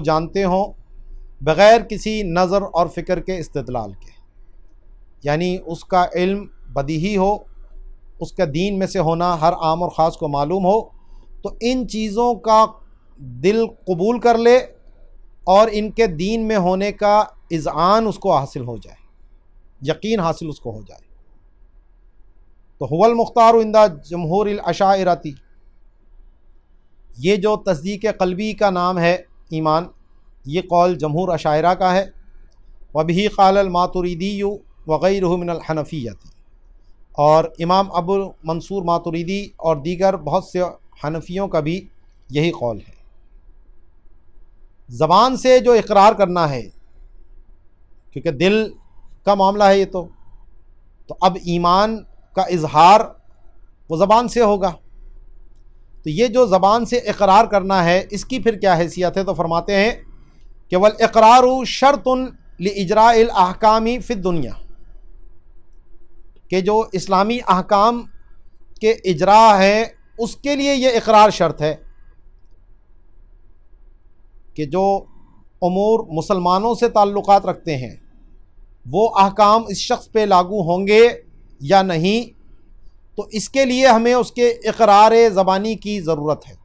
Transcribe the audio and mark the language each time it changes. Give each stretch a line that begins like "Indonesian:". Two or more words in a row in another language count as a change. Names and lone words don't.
Hindi: जानते हों बग़ैर किसी नज़र और फ़िक्र के इस्तिदलाल के, यानी उसका इल्म बदीही हो, उसका दीन में से होना हर आम और ख़ास को मालूम हो, तो इन चीज़ों का दिल कबूल कर ले और इनके दीन में होने का इज़आन उसको हासिल हो जाए, यकीन हासिल उसको हो जाए।
Arabic: तो هو المختار عند جمهور الأشاعرة,
Hindi: ये जो तस्दीक क़ल्बी का नाम है ईमान, ये कौल जमहूर अशाइरा का है।
Arabic: وبه قال الماتريدي وغيره من الحنفية,
Hindi: और इमाम अबू मंसूर मातुरीदी और दीगर बहुत से हनफियों का भी यही कौल है। ज़बान से जो इकरार करना है, क्योंकि दिल का मामला है ये, तो अब ईमान का इजहार वो ज़बान से होगा। तो ये जो ज़बान से इकरार करना है, इसकी फिर क्या हैसियत है? तो फरमाते हैं कि
Arabic: والإقرار شرط لإجراء الأحكام في الدنيا,
Hindi: कि जो इस्लामी अहकाम के इजरा है उसके लिए ये इक़रार शर्त है कि जो उमूर मुसलमानों से ताल्लुक़ात रखते हैं वो अहकाम इस शख्स पे लागू होंगे या नहीं, तो इसके लिए हमें उसके इक़रार ज़बानी की ज़रूरत है।